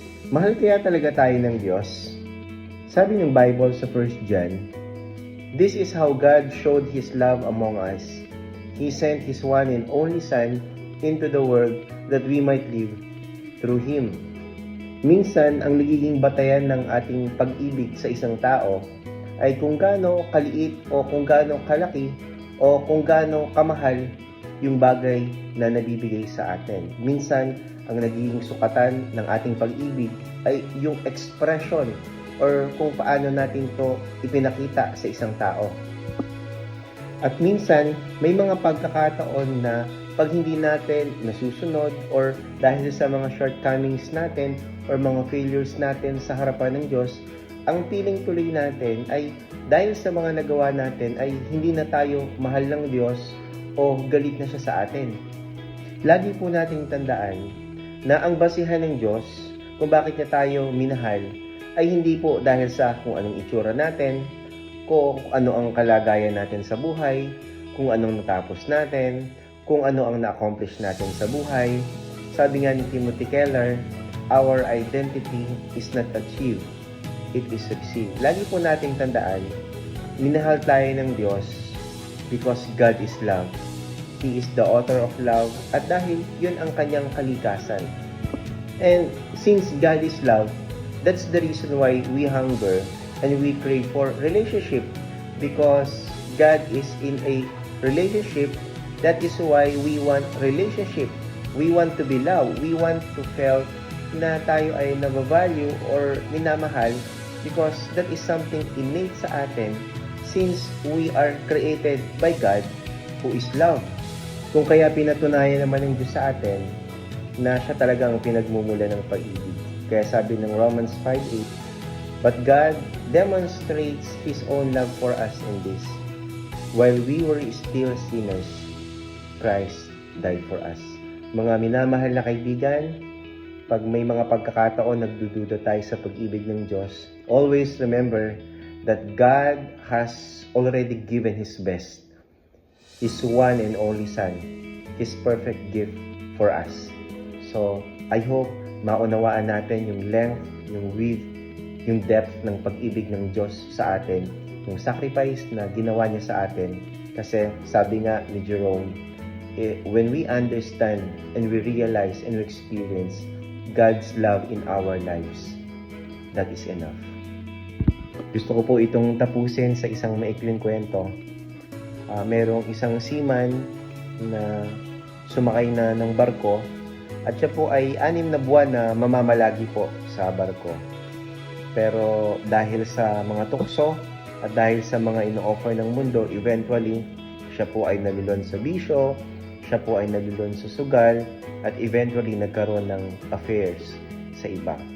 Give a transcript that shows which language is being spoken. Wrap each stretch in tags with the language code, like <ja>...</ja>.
<tl>Mahal kaya talaga tayo ng Diyos? Sabi ng Bible sa 1 John,</tl> <en>"This is how God showed His love among us. He sent His one and only Son into the world that we might live through Him."</en> <tl>Minsan, ang nagiging batayan ng ating pag-ibig sa isang tao ay kung gaano kaliit o kung gaano kalaki o kung gaano kamahal yung bagay na nabibigay sa atin. Minsan, ang nagiging sukatan ng ating pag-ibig ay yung expression or kung paano natin to ipinakita sa isang tao. At minsan, may mga pagkakataon na pag hindi natin nasusunod or dahil sa mga shortcomings natin or mga failures natin sa harapan ng Diyos, ang feeling tuloy natin ay dahil sa mga nagawa natin ay hindi na tayo mahal ng Diyos o galit na siya sa atin. Lagi po nating tandaan na ang basihan ng Diyos kung bakit niya tayo minahal ay hindi po dahil sa kung anong itsura natin, kung ano ang kalagayan natin sa buhay, kung anong natapos natin, kung ano ang na-accomplish natin sa buhay. Sabi nga ni</tl> <en>Timothy Keller, "Our identity is not achieved, it is received."</en> <tl>Lagi po nating tandaan, minahal tayo ng Diyos</tl> <en>because God is love. He is the author of love</en> <tl>at dahil yun ang kanyang kalikasan.</tl> <en>And since God is love, that's the reason why we hunger and we crave for relationship, because God is in a relationship. That is why we want relationship. We want to be loved. We want to feel</en> <tl>na tayo ay nabavalue or minamahal</tl> <en>because that is something innate</en> <tl>sa atin</tl> <en>since we are created by God who is love.</en> <tl>Kung kaya pinatunayan naman ng Diyos sa atin na siya talagang pinagmumula ng pag-ibig. Kaya sabi ng Romans 5:8,</tl> <en>"But God demonstrates His own love for us in this: while we were still sinners, Christ died for us."</en> <tl>Mga minamahal na kaibigan, pag may mga pagkakataon nagdududa tayo sa pag-ibig ng Diyos,</tl> <en>always remember that God has already given His best, His one and only Son, His perfect gift for us. So, I hope</en> <tl>maunawaan natin yung length, yung width, yung depth ng pag-ibig ng Diyos sa atin, yung sacrifice na ginawa niya sa atin. Kasi sabi nga ni Jerome,</tl> <en>when we understand and we realize and we experience God's love in our lives, that is enough.</en> <tl>Gusto ko po itong tapusin sa isang maikling kwento. Merong isang seaman na sumakay na ng barko at siya po ay 6 na buwan na mamamalagi po sa barko. Pero dahil sa mga tukso at dahil sa mga ino-offer ng mundo, eventually siya po ay nalulon sa bisyo, siya po ay nalulon sa sugal, at eventually nagkaroon ng affairs sa iba.</tl>